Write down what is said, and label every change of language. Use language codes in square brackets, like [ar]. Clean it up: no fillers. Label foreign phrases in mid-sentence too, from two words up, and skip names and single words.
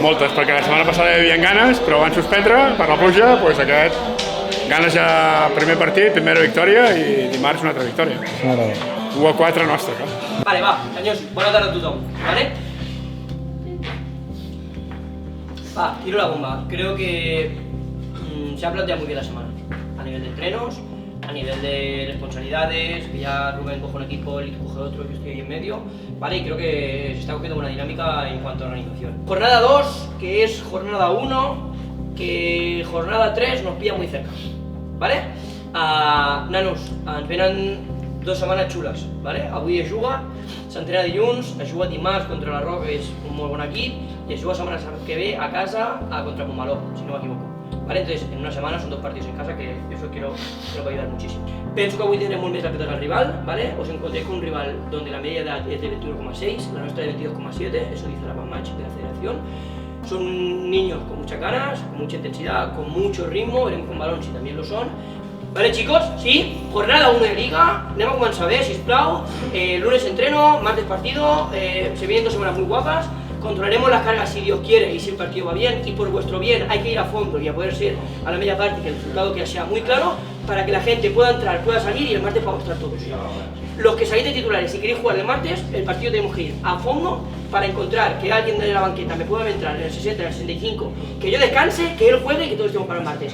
[ca] Moltes, perquè la setmana passada hi havia ganes, però van suspendre per la pluja, doncs aquest... Ganes ja primer partit, primera victòria i dimarts una altra victòria. Això m'agrada. 1-4 nostra, clar. Vale, va, senyors, bona tarda a tothom, ¿vale? Va, [es] tiro la bomba. Creo que se ha planteado muy bien la semana. A nivel de entrenos, a nivel de responsabilidades, que ya Rubén coge un equipo, él coge otro, yo estoy ahí en medio, ¿vale? Y creo que se está cogiendo buena dinámica en cuanto a organización. Jornada 2, que es jornada 1, que jornada 3 nos pilla muy cerca, ¿vale? [ca] Nanos, ens venen 2 setmanes xules, ¿vale? Avui es juga, s'entrena dilluns, es juga dimarts contra la Roca, que és un molt bon equip, y es juga setmana que ve a casa contra Montmeló, [es] si no me equivoco. ¿Vale? Entonces, en una semana son 2 partidos en casa que eso creo que va a ayudar muchísimo. Pienso que hoy tendremos más respeto al rival, ¿vale? Os encontré con un rival donde la media edad es de 21,6, la nuestra de 22,7, eso dice la Match de la federación. Son niños con muchas ganas, con mucha intensidad, con mucho ritmo, veremos con balón si también lo son. Vale, chicos, sí, jornada 1 de Liga, [ca] anem a començar bé, sisplau. [es] Lunes entreno, martes partido, se vienen 2 semanas muy guapas. Controlaremos las cargas si Dios quiere y si el partido va bien, y por vuestro bien hay que ir a fondo y a poder ser a la media parte que el resultado que sea muy claro para que la gente pueda entrar, pueda salir y el martes podamos estar todos. Los que salís de titulares, si queréis jugar el martes, el partido tenemos que ir a fondo para encontrar que alguien de la banqueta me pueda entrar en el 60, en el 65, que yo descanse, que él juegue y que todos estemos para el martes.